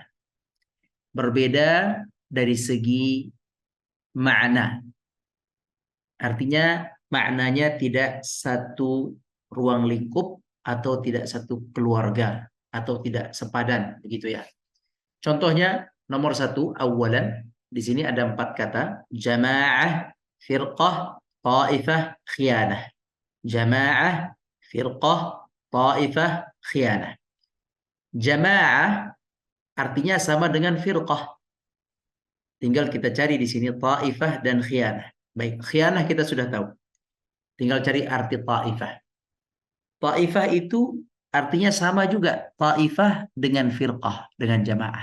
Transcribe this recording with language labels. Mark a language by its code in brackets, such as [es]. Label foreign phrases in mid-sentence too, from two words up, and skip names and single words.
[id] Berbeda dari segi makna. Artinya maknanya tidak satu ruang lingkup atau tidak satu keluarga atau tidak sepadan, begitu ya. Contohnya nomor satu, awalan. Di sini ada 4 kata. [ar] جماعة، فرقة، طائفة، خيانة. جماعة، فرقة، طائفة، خيانة. [id] Jama'ah artinya sama dengan firqah. Tinggal kita cari di sini ta'ifah dan khiyanah. Baik, khiyanah kita sudah tahu. Tinggal cari arti ta'ifah. Ta'ifah itu artinya sama juga. Ta'ifah dengan firqah, dengan jamaah.